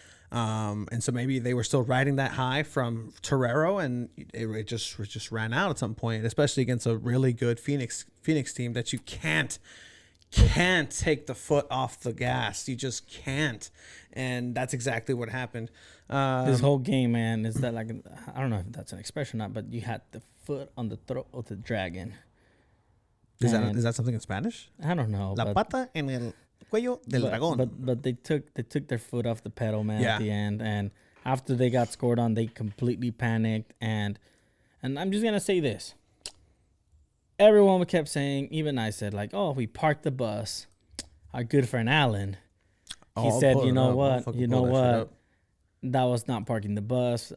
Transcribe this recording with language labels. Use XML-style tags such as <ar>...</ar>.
<en>And so maybe they were still riding that high from Torero, and it just ran out at some point, especially against a really good Phoenix team that you can't take the foot off the gas. You just can't. And that's exactly what happened. This whole game, man, is that like, I don't know if that's an expression or not, but you had the foot on the throat of the dragon. Is that something in Spanish? I don't know.</en> <es>La pata en el cuello del dragón.</es> <en>But they took their foot off the pedal, man, at the end. And after they got scored on, they completely panicked. And I'm just gonna say this. Everyone kept saying, even I said, like, oh, we parked the bus. Our good friend Alan. He said, you know what? That was not parking the bus.</en>